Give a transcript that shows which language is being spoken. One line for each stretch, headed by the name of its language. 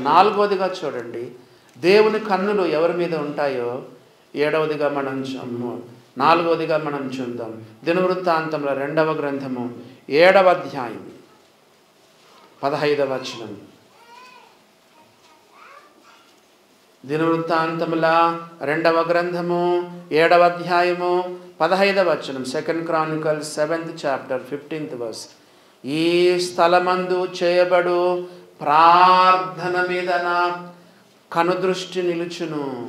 Telugu: 4వదిగా చూడండి, దేవుని కన్నులు ఎవరి మీద ఉంటాయో 7వదిగా మనం 4వదిగా మనం చూద్దాం. దినవృత్తాంతముల 2వ గ్రంథము 7వ అధ్యాయం 15వ వచనం. దినవృత్తాంతముల 2వ గ్రంథము 7వ అధ్యాయము 15వ వచనం.
English: 2 Chronicles 7th chapter 15th verse.
Telugu: ఈ స్థలమందు చేయబడు ప్రార్థన మీద నా కనుదృష్టి నిలుచును.